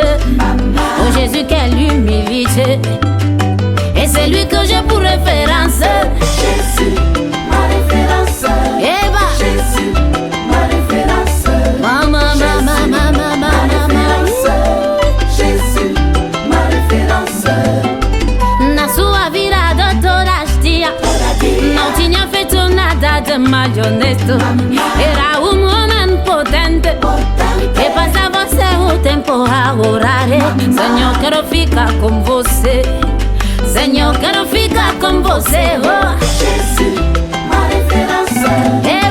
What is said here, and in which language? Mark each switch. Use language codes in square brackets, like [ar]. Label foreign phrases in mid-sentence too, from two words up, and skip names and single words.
[fr] Oh Jésus, quelle humilité. Et c'est lui que j'ai pour référence. Jésus, ma référence. Eva, Jésus, ma référence. Maman, Jésus, ma référence. [pt] na sua virada toda dia, não tinha feito nada de mais honesto. Era um homem potente que passava seu tempo a orar. Senhor, quero ficar com você. Senhor, quero ficar com você. Oh. [fr] Jésus, ma référence.